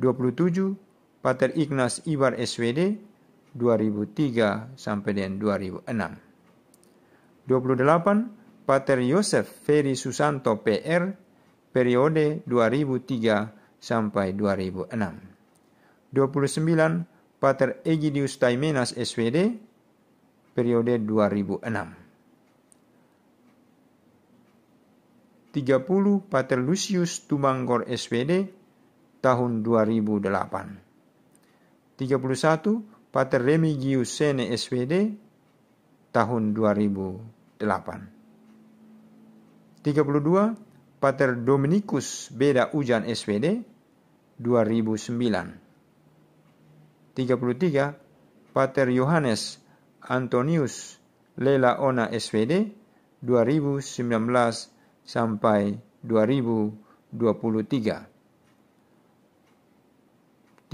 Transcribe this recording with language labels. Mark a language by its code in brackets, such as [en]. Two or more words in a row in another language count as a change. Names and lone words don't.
[id] 27. Pater Ignaz Ibar SPD 2003 sampai dengan 2006. 28. Pater Yosef Ferry Susanto PR periode 2003 sampai 2006. 29. Pater Egidius Taimenas SPD periode 2006. 30. Pater Lucius Tumanggor SPD tahun 2008. 31. Pater Remigius Sene SPD tahun 2008. 32. Pater Dominikus Beda Ujan SPD 2009. 33. Pater Yohanes Antonius Lela Ona SPD 2019 sampai 2023.